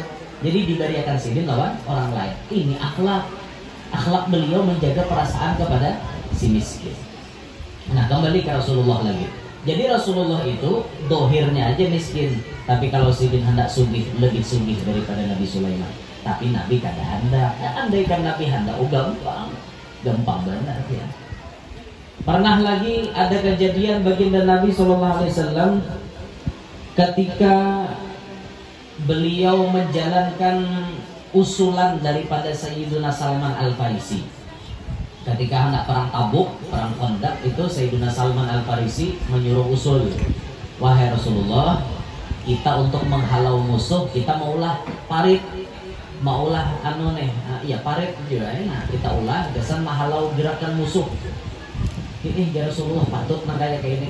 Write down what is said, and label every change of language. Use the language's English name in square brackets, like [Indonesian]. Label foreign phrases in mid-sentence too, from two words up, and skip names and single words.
[Banjar] Jadi dibariakan Sidin lawan orang lain. Ini akhlak beliau menjaga perasaan kepada si miskin. [Indonesian] Nah kembali ke Rasulullah lagi. Jadi Rasulullah itu dohirnya aja miskin, tapi kalau Sidin hendak sugih lebih sugih daripada Nabi Sulaiman. [Banjar] Tapi Nabi kada hendak. [Indonesian] Andaikan Nabi hendak, gampang banget ya. Pernah lagi ada kejadian baginda Nabi SAW ketika beliau menjalankan usulan daripada Sayyiduna Salman Al-Farisi. Ketika hendak perang Tabuk, perang Khandaq, itu Sayyiduna Salman Al-Farisi menyuruh usul, wahai Rasulullah, kita untuk menghalau musuh kita maulah parit, maulah parit juga ya. [Banjar] Kita ulah kesan menghalau gerakan musuh. Ini ya Rasulullah patut nang kayak ini.